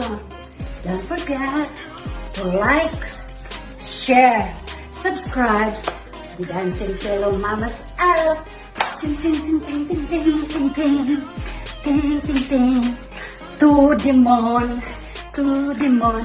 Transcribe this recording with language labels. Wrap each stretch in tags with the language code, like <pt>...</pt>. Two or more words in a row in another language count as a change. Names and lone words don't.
<en>Don't forget to like, share, subscribe. The Dancing Pillow Mama's out. Ting ting ting ting ting ting ting ting ting ting ting. To the moon, to the moon.</en>